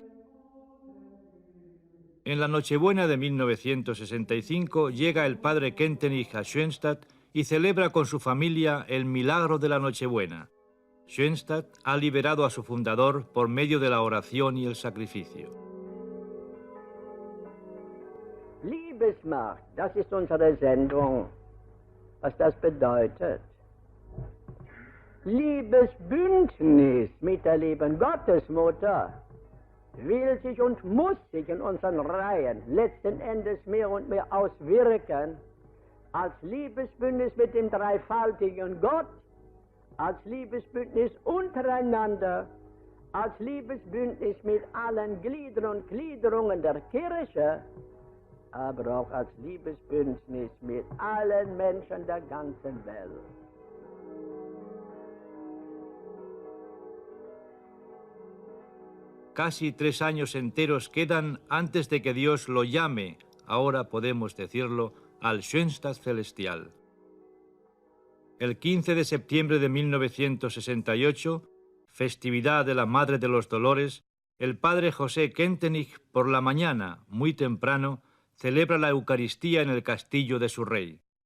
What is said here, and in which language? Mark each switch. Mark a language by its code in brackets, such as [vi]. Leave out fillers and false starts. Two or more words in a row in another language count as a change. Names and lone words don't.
[es] En la Nochebuena de 1965 llega el padre Kentenich a Schönstatt y celebra con su familia el milagro de la Nochebuena. Schönstatt ha liberado a su fundador por medio de la oración y el sacrificio. [de] Liebesmacht, das ist unsere Sendung. Was das bedeutet? Liebesbündnis mit der lieben Gottesmutter will sich und muss sich in unseren Reihen letzten Endes mehr und mehr auswirken als Liebesbündnis mit dem dreifaltigen Gott, als Liebesbündnis untereinander, als Liebesbündnis mit allen Gliedern und Gliederungen der Kirche, aber auch als Liebesbündnis mit allen Menschen der ganzen Welt. [es] Casi 3 años enteros quedan antes de que Dios lo llame, ahora podemos decirlo, al Schönstatt celestial. El 15 de septiembre de 1968, festividad de la Madre de los Dolores, el padre José Kentenich por la mañana, muy temprano, celebra la Eucaristía en el castillo de su rey.